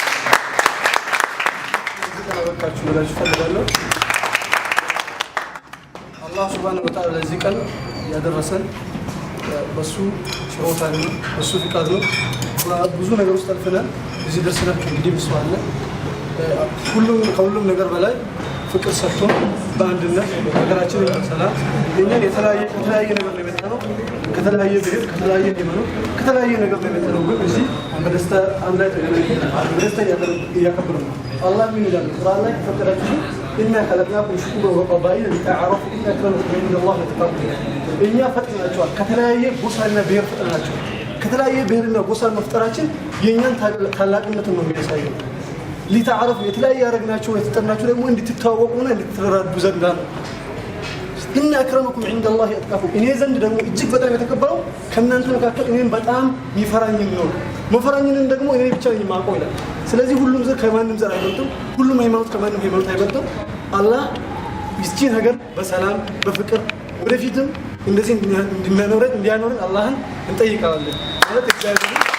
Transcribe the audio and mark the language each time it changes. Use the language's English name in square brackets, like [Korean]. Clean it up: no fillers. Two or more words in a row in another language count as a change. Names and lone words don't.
[Amharic] ተባረካችሁ ብላችሁ ፈልጋለሁ። አላህ [Arabic] سبحانه وتعالى [Amharic] ለዚህ ቀን ያደረሰን በሱ ችሮታ ነው፣ በሱ ፍቃድ ነው። ብዙ ነገር ውስጥ አልፈናል፣ እዚህ ደርሰናል። እንግዲህ ምስዋለ ከሁሉም ነገር በላይ ፍቅር ሰጥቶ በአንድነት ሀገራችንን ሰላም የኛን የተለያየ ነገር ነው የመጣነው። ከተለያየ ብሔር ከተለያየ ሃይማኖት ከተለያየ ነገር ነው የመጣነው። ግን እዚህ በደስታ አንድ ላይ በደስታ እያከበርን ነው። አላህ ምን ይላል ቁርአን ላይ ፈቀዳችሁ [Arabic] إنا خلقناكم شعوبا وقبائل لتعارفوا إن أكرمكم عند الله أتقاكم [Amharic] እኛ ፈጥናቸዋል። ከተለያየ ጎሳና ብሔር ፈጥናቸዋል። ከተለያየ ብሔርና ጎሳ መፍጠራችን የኛን ታላቅነትን ነው የሚያሳየው። ሊተዓረፉ የተለያየ ያደረግናቸው የተጠናቸው ደግሞ እንድትተዋወቁና እንድትረዳዱ ዘንድ ነው። [Arabic] إن أكرمكم عند الله أتقاكم [Amharic] እኔ ዘንድ ደግሞ እጅግ በጣም የተከበረው ከእናንተ መካከል እኔን በጣም የሚፈራኝ ነው። መፈራኝን ደግሞ እኔ ብቻ ነኝ የማውቀው ይላል። ስለዚህ ሁሉም ዘር ከማንም ዘር አይበልጥም፣ ሁሉም ሃይማኖት ከማንም ሃይማኖት አይበልጥም። አላህ ይህችን ሀገር በሰላም በፍቅር ወደፊትም እንደዚህ እንዲያኖረን አላህን እንጠይቃለን። ማለት እግዚአብሔር